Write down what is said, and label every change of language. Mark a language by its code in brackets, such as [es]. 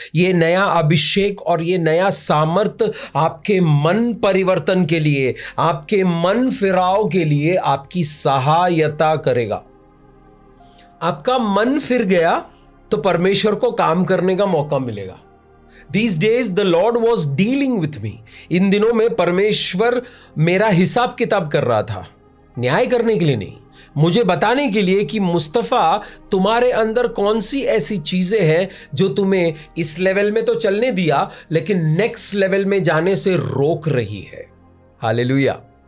[hi] ये नया अभिषेक और ये नया सामर्थ आपके मन परिवर्तन के लिए, आपके मन फिराव के लिए आपकी सहायता करेगा। आपका मन फिर गया तो परमेश्वर को काम करने का मौका मिलेगा। [en] These days the Lord was dealing with me। [hi] इन दिनों में परमेश्वर मेरा हिसाब किताब कर रहा था, न्याय करने के लिए नहीं, मुझे बताने के लिए कि मुस्तफा, तुम्हारे अंदर कौन सी ऐसी चीजें हैं जो तुम्हें इस लेवल में तो चलने दिया, लेकिन नेक्स्ट लेवल में जाने से रोक रही है। हालेलुया।